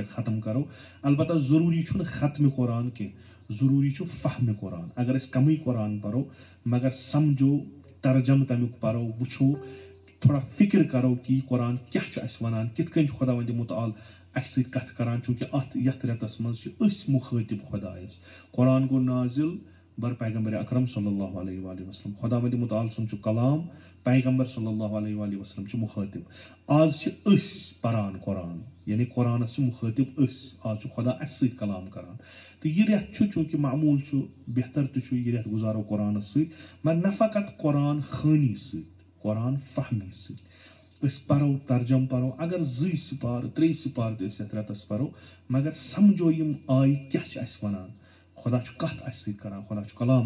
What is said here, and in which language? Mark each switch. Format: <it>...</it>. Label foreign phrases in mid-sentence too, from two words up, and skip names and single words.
<ks>ختم کرو البتہ ضروٗری چھُنہٕ ختمہِ قرآن کینٛہہ ضروٗری چھُ فہمہِ قرآن اگر أسۍ کمٕے قرآن پرو مگر سمجھو ترجم تمیُک پرو وٕچھو تھوڑا فکر کرو کہِ یہِ قرآن کیاہ چھُ اَسہِ ونان کِتھ کٔنۍ چھُ خۄداوندِ مُتعال اَسہِ سۭتۍ کتھ کران چوٗنٛکہِ یتھ رٮ۪تس منٛز چھِ أسۍ مُخٲطب خۄدایس قرآن گوٚو نازِل بر پیغمبر اکرم</ks> <ar>صلی اللہ علیہ وآلہ وسلم</ar> <ks>خۄداوندِ مُتعال سُنٛد چھُ کلام پیغمبر</ks> <ar>صلی اللہ علیہ وآلہ وسلم</ar> <ks>چھِ مُخٲطب آز چھِ أسۍ پران قرآن یعنی قرآنس چھِ مُخٲطب أسۍ آز چھُ خۄدا اَسہِ سۭتۍ کلام کران تہٕ یہِ رٮ۪تھ چھُ چوٗنٛکہِ معموٗل چھُ بہتر تہِ چھُ یہِ رٮ۪تھ گُزارو قرآنس سۭتۍ مگر نہ فقط قرآن خٲنی سۭتۍ قرآن فہمی سۭتۍ أسۍ پرو ترجم پرو اگر 2 سِپارٕ 3 سِپارٕ تہِ أسۍ یتھ رٮ۪تس پرو مگر سمجھو یِم آیہِ کیاہ چھِ اَسہِ ونان خۄدا چھُ کتھ اَسہِ سۭتۍ کران خۄدا چھُ کلام</ks>